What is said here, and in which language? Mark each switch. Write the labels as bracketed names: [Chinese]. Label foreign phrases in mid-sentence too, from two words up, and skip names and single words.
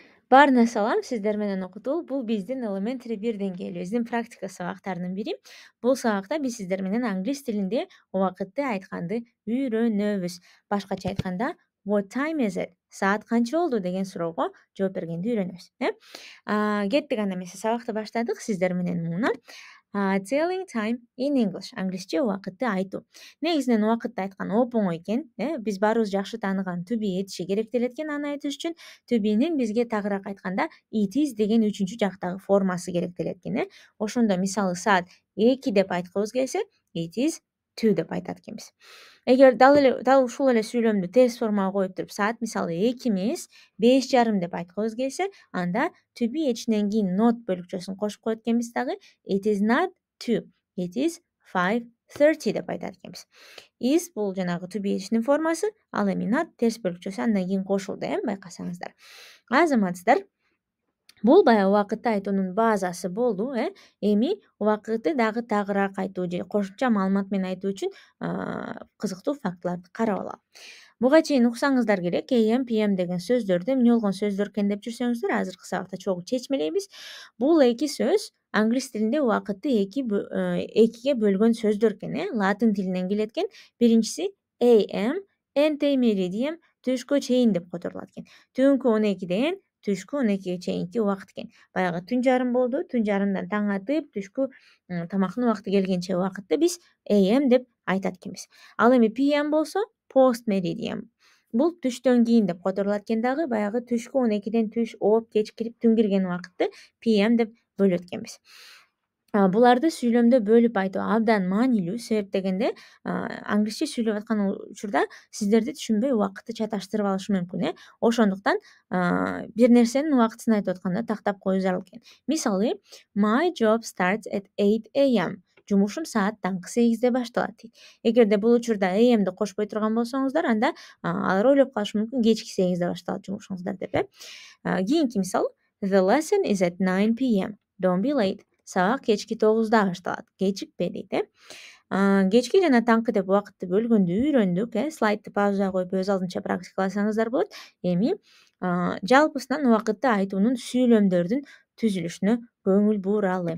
[Kyrgyz] Баарына салам, сиздер менен окутуу. Бул биздин Elementary 1 деңгээлибиздин практика сабактарынын бири. Бул сабакта биз сиздер менен англис тилинде убакытты айтканды үйрөнөбүз. Башкача айтканда [English] what time is it? [Kyrgyz] Саат канча болду деген суроого жооп бергенди үйрөнөбүз. Кеттик анда эмесе сабакты баштадык. Сиздер менен муна [English] telling time in English. [Kyrgyz] Англисче убакытты айтуу. Негизинен убакытты айткан оп-оңой экен. Биз баарыбыз жакшы тааныган [English] to be [Kyrgyz] этиши керектелет экен аны айтыш үчүн. [English] To be'нин [Kyrgyz] бизге тагыраак айтканда [English] it is [Kyrgyz] деген үчүнчү жактагы формасы керектелет экен. Ошондо мисалы саат 2 деп айткыбыз келсе, [English] it is 2 [Kyrgyz] деп айтат экенбиз. Эгер дал ушул эле сүйлөмдү терс формага коюп туруп, саат мисалы 2 эмес, 5:30 деп айткыбыз келсе, анда [English] to be [Kyrgyz] эчинен кийин not бөлүкчөсүн кошуп коет экенбиз дагы. [English] It is not 2, it is 5:30 [Kyrgyz] деп айтат экенбиз. Is бул жанагы [English] to be [Kyrgyz] эчинин формасы, ал эми not терс бөлүкчөсү андан кийин кошулду, байкасаңыздар. Азаматсыздар, бул баягы убакытты айтуунун базасы болду. Эми убакытты дагы тагыраак айтуу же кошумча маалымат менен айтуу үчүн кызыктуу фактыларды карап алалы. Буга чейин уксаңыздар керек, AM, PM деген сөздөрдү эмне болгон сөздөр экен деп жүрсөңүздөр, азыркы сабакта чогуу чечмелейбиз. Бул эки сөз англис тилинде убакытты экиге бөлгөн сөздөр экен. Латын тилинен келет экен. Биринчиси AM, [Latin] ante meridian, [Kyrgyz] түшкө чейин деп которулат экен. Түнкү 12-ден түшкү 12-ге чейинки убакыт экен. Баягы түн жарым болду, түн жарымдан таң атып, түшкү тамактын убакыты келгенче убакытты биз AM деп айтат экенбиз. Ал эми PM болсо [Latin] post meridian. [Kyrgyz] Бул түштөн кийин деп которулат экен дагы, баягы түшкү 12-ден түш ооп кеч кирип түн кирген убакытты PM деп бөлөт экенбиз. Буларды сүйлөмдө бөлүп айтуу абдан маанилүү. Себеп дегенде, англисче сүйлөп аткан учурда сиздерди түшүнбөй убакытты чаташтырып алышы мүмкүн. Ошондуктан бир нерсенин убактысын айтып атканда тактап коюу зарыл экен. Мисалы, [English] my job starts at 8 AM. [Kyrgyz] Жумушум саат таңкы 8-де башталат дейт. Эгерде бул учурда AM'ди кошпой турган болсоңуздар, анда алар ойлоп калышы мүмкүн кечки 8-де башталат жумушуңуздар деп. Кийинки мисал, [English] the lesson is at 9 PM. Don't be late. [Kyrgyz] Сабак кечки 9-да башталат. Кечикпе дейт. Кечки жана таңкы деп убакытты бөлгөндү үйрөндүк. Слайдты паузага коюп өз алдынча практикаласаңыздар болот. Эми жалпысынан убакытты айтуунун сүйлөмдөрдүн түзүлүшүнө көңүл буралы.